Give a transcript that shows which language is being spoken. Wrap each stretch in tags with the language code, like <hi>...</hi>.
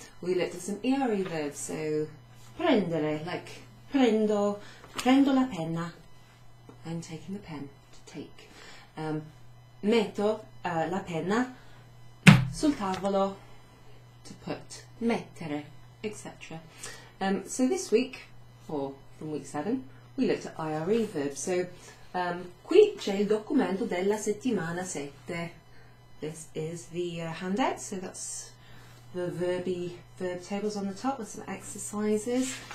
<en>We looked at some ERE verbs, so prendere, like</en> <it>prendo la penna,</it> <en>I'm taking the pen, to take.</en> <it>Metto la penna sul tavolo,</it> <en>to put,</en> <it>mettere, etc.</it> <en>So this week, or from week 7, we looked at IRE verbs.</en> <it>So qui c'è il documento della settimana 7.</it> <en>This is the handout, so that's the verb tables on the top with some exercises.</en>